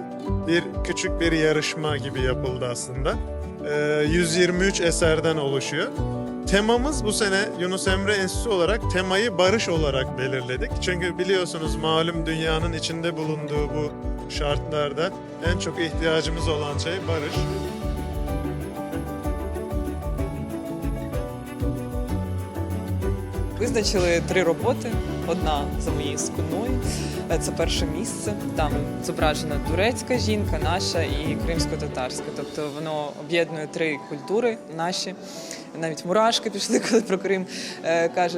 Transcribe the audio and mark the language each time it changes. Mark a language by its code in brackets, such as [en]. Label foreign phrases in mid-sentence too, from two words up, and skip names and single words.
[tr] Küçük bir yarışma gibi yapıldı aslında. 123 eserden oluşuyor. Temamız bu sene Yunus Emre Enstitüsü olarak temayı barış olarak belirledik. Çünkü biliyorsunuz malum dünyanın içinde bulunduğu bu şartlarda en çok ihtiyacımız olan şey barış. [uk] Визначили 3 роботи. Одна за моєю спиною. Це перше місце. Там зображена турецька жінка, наша і кримсько-татарська. Тобто воно об'єднує 3 культури наші. Навіть мурашки пішли, коли про Крим кажеш.